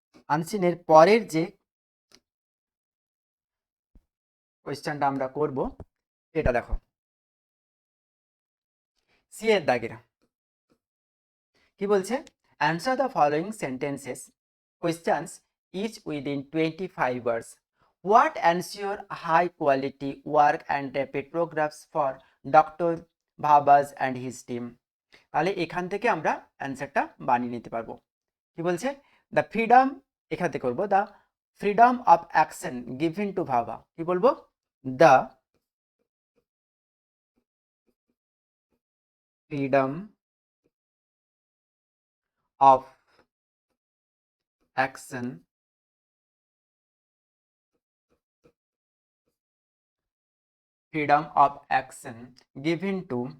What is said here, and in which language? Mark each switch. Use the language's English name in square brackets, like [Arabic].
[Bangla] আনসিনের পরের যে কোয়েশ্চেনটা আমরা করব সেটা দেখো, সি এর দাগের কি বলছে? [English] Answer the following sentences questions each within 25 words. What ensure high quality work and rapid progress for doctor Bhabha's and his team? [Bangla] তাহলে এখান থেকে আমরা অ্যান্সারটা বানিয়ে নিতে পারবো। কি বলছে? [English] the freedom, [Bangla] এখান থেকে করবো [English] the freedom of action given to Bhabha, [Bangla] কি বলবো? [English] the freedom of action freedom of action given to